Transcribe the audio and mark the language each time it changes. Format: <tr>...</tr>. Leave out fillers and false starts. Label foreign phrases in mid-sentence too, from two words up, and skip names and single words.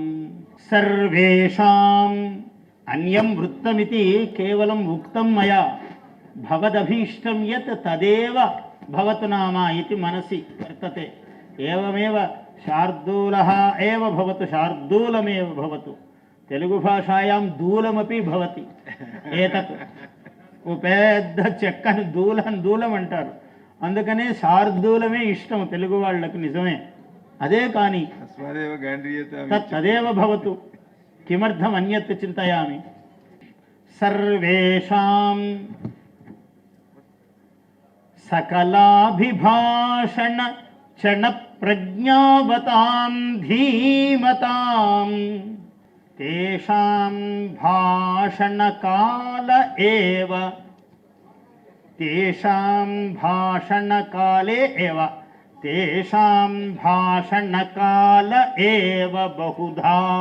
<sa>सर्वेषां अन्यं वृत्तमिति केवलम् उक्तं मया. भवदभीष्टं यत् तदेव भवतु नाम इति मनसि वर्तते. एवमेव शार्दूलः एव भवतु, शार्दूलमेव भवतु. तेलुगुभाषायां दूलमपि भवति.</sa> <te>एतत् పెద్ద చెక్కని దూలం అంటారు. అందుకనే శార్దూలమే ఇష్టం తెలుగు వాళ్ళకు. నిజమే. అదే కానీ</te> <sa>తదేవ భవతు. కిమర్థం అన్యత్ చింతయామి. సర్వేషాం सकलाभिभाषण क्षण प्रज्ञावतां धीमतां. तेषां भाषणकाल एव, तेषां भाषणकाले एव, तेषां भाषणकाल एव बहुधा.</sa>